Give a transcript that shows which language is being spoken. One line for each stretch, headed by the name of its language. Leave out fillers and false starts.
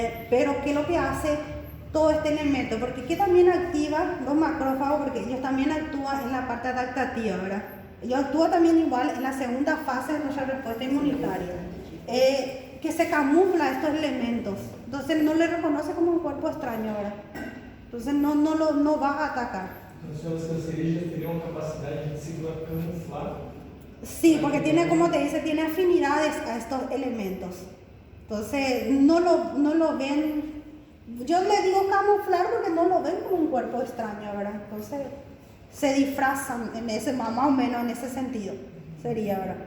Spanish: Pero ¿qué es lo que hace todo este elemento? Porque ¿qué también activa los macrófagos? Porque ellos también actúan en la parte adaptativa, ¿verdad? Ellos actúan también igual en la segunda fase de nuestra respuesta inmunitaria. Que se camufla estos elementos, entonces no le reconoce como un cuerpo extraño, ¿verdad? Entonces no va a atacar.
Portuguese: Então, as cancerígenas teriam capacidade de se camuflar?
Spanish: Sí, porque tiene, como te dice, tiene afinidades a estos elementos. Entonces no lo ven, yo le digo camuflar porque no lo ven como un cuerpo extraño, ¿verdad? Entonces se disfrazan en ese, más o menos en ese sentido, sería, ¿verdad?